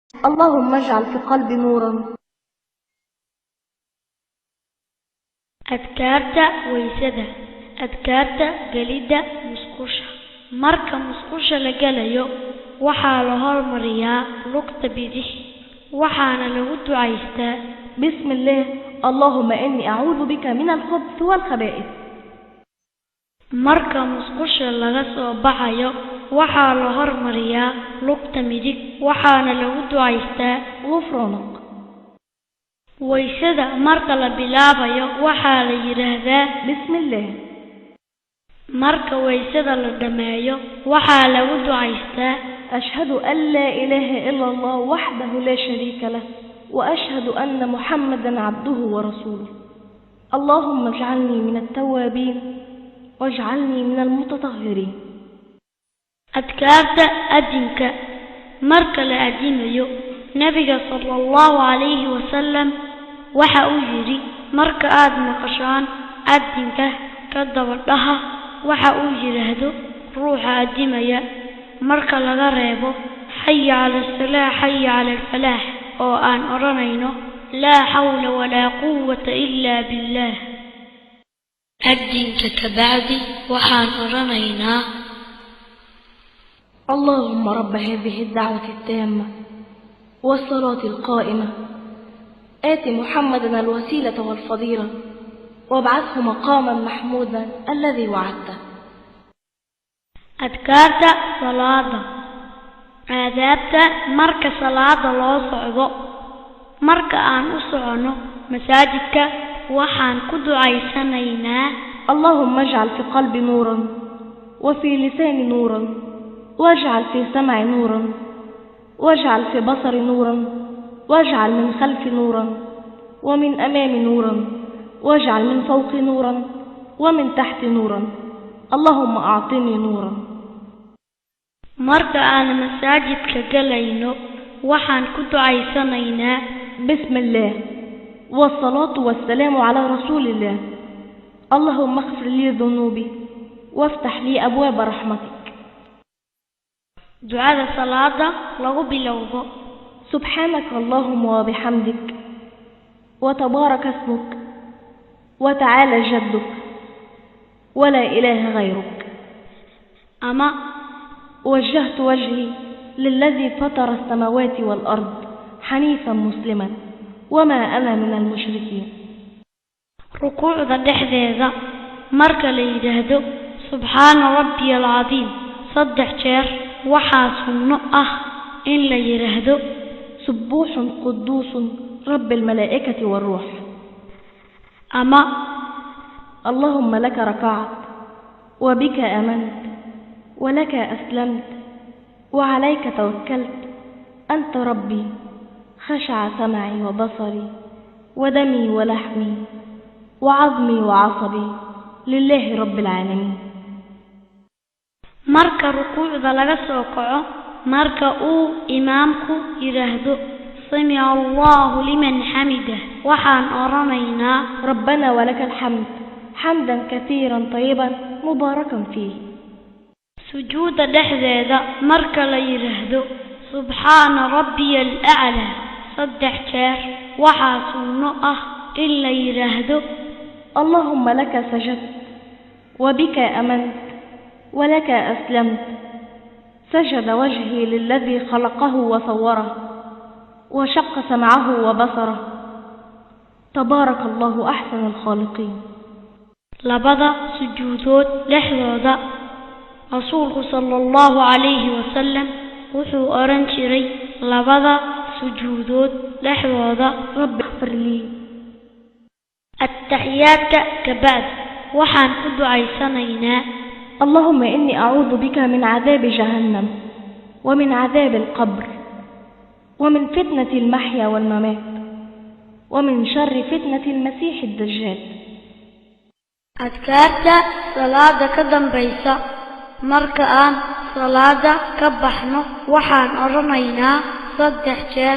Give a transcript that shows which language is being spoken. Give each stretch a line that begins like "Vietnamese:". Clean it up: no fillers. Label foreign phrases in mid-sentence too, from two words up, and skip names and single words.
Arabic: اللهم اجعل في قلبي نورا.
Somali: adkaarta weysada. adkaarta gelidda musqusha. marka musqusha la galayo waxaa la hormariyaa lugta bidix waxaana lagu ducaystaa
Arabic: بسم الله اللهم إني أعوذ بك من الخبث والخبائث.
Somali: marka musqusha laga soo baxayo waxaa la hormariyaa lugta midig waxaana lagu ducaystaa
Arabic: غفرانك.
Somali: weysada marka la bilaabayo waxaa la yiraahdaa
Arabic: بسم الله.
Somali: marka weysada la dhameeyo waxaa lagu ducaystaa
Arabic: أشهد أن لا إله إلا الله وحده لا شريك له وأشهد أن محمدا عبده ورسوله. اللهم اجعلني من التوابين واجعلني من المتطهرين.
Somali: adkaarta adinka. marka la adinayo nabiga
Arabic: صلى الله عليه وسلم
Somali: waxa uu yiri marka aad maqashaan adinka ka daba dhaha waxa uu yiraahdo ruuxa adimaya marka laga reebo
Arabic: حي على الصلاة حي على الفلاح
Somali: oo aan oranayno
Arabic: لا حول ولا قوة إلا بالله.
Somali: adinka kabacdi waxaan oranaynaa
Arabic: اللهم رب هذه الدعوة التامة والصلاة القائمة آت محمدا الوسيلة والفضيلة وابعثه مقاما محمودا الذي وعدته.
Somali: adkaarta salaada. aadaabta marka salaada loo socdo. marka aan u socono masaajidka waxaan ku ducaysanaynaa
Arabic: اللهم اجعل في قلبي نورا وفي لساني نورا واجعل في سمعي نورا واجعل في بصري نورا واجعل من خلفي نورا ومن أمامي نورا واجعل من فوقي نورا ومن تحتي نورا اللهم أعطني نورا.
Somali: marka aan masaajidka galayno waxaan ku ducaysanaynaa
Arabic: بسم الله والصلاة والسلام على رسول الله. اللهم اغفر لي ذنوبي وافتح لي أبواب رحمتك.
Somali: ducada salaada lagu bilowdo
Arabic: سبحانك اللهم وبحمدك وتبارك اسمك وتعالى جدك ولا إله غيرك.
Somali: ama
Arabic: وجهت وجهي للذي فطر السماوات والأرض حنيفا مسلما وما أنا من المشركين.
Somali: rukuucda dhexdeeda marka la yiraahdo
Arabic: سبحان ربي العظيم
Somali: 3 jeer waxaa sunno ah in la yiraahdo
Arabic: سبوح قدوس رب الملائكة والروح.
Somali: ama
Arabic: اللهم لك ركعت وبك آمنت ولك أسلمت وعليك توكلت أنت ربي خشع سمعي وبصري ودمي ولحمي وعظمي وعصبي لله رب العالمين.
Somali: marka rukuucda laga soo kaco marka uu imaamku yiraahdo
Arabic: سمع الله لمن حمده
Somali: waxaan oranaynaa
Arabic: ربنا ولك الحمد حمدا كثيرا طيبا مباركا فيه.
Somali: sujuuda dhexdeeda marka la yiraahdo
Arabic: سبحان ربي الأعلى
Somali: 3 jeer waxaa sunno ah in la yiraahdo
Arabic: اللهم لك سجدت وبك آمنت ولك أسلمت سجد وجهي للذي خلقه وصوره وشق سمعه وبصره تبارك الله أحسن الخالقين.
Somali: labada sujuudood dhexdooda rasuulku
Arabic: صلى الله عليه وسلم
Somali: wuxuu oran jiray labada sujuudood dhexdooda
Arabic: رب اغفر لي. التحيات كبعد
Somali: waxaan ku ducaysanaynaa
Arabic: اللهم إني أعوذ بك من عذاب جهنم ومن عذاب القبر ومن فتنة المحيا والممات ومن شر فتنة المسيح الدجال.
Somali: adkaarta salaada ka dambaysa marka aan salaada ka baxno waxaan oranaynaa 3 jeer